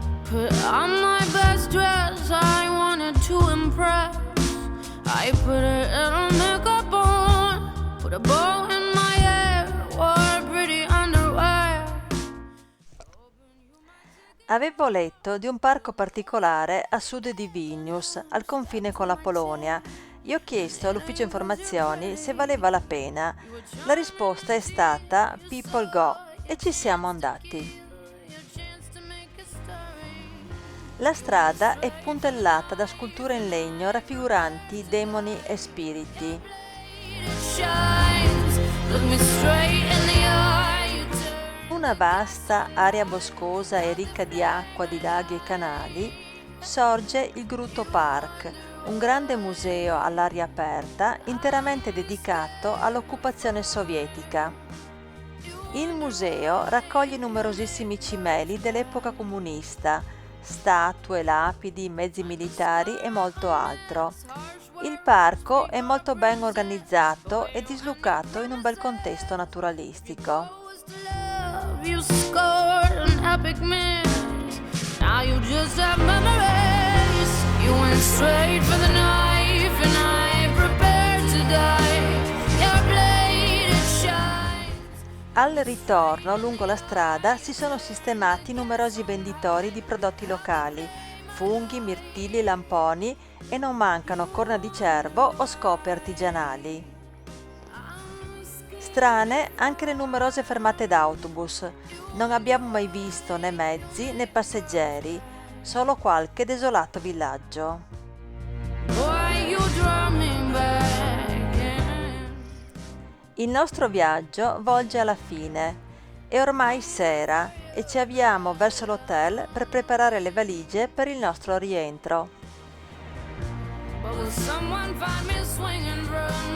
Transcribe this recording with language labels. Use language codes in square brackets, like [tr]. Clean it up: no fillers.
[en] Put on my best dress, I wanted to impress. I put a little makeup on, put a bow in my hair, wore pretty underwear. [it] Avevo letto di un parco particolare a sud di Vilnius, al confine con la Polonia, e ho chiesto all'ufficio informazioni se valeva la pena. La risposta è stata [en] People Go [it] e ci siamo andati. La strada è puntellata da sculture in legno raffiguranti demoni e spiriti. [en] It shines, look me straight in the eye. You turn [it] Una vasta area boscosa e ricca di acqua di laghi e canali sorge il Grutto Park, un grande museo all'aria aperta interamente dedicato all'occupazione sovietica. Il museo raccoglie numerosissimi cimeli dell'epoca comunista, statue, lapidi, mezzi militari e molto altro. Il parco è molto ben organizzato e dislocato in un bel contesto naturalistico. [en] was to love. You scored an epic miss. Now you just have memories. You went straight for the knife life and I prepare to die. Your blade it shines. [it] Al ritorno, lungo la strada, si sono sistemati numerosi venditori di prodotti locali, funghi, mirtilli, lamponi e non mancano corna di cervo o scope artigianali. Strane anche le numerose fermate d'autobus. Non abbiamo mai visto né mezzi né passeggeri, solo qualche desolato villaggio. [en] Boy, you draw me back in. [it] Il nostro viaggio volge alla fine. È ormai sera e ci avviamo verso l'hotel per preparare le valigie per il nostro rientro. [en] But will someone find me swinging rough?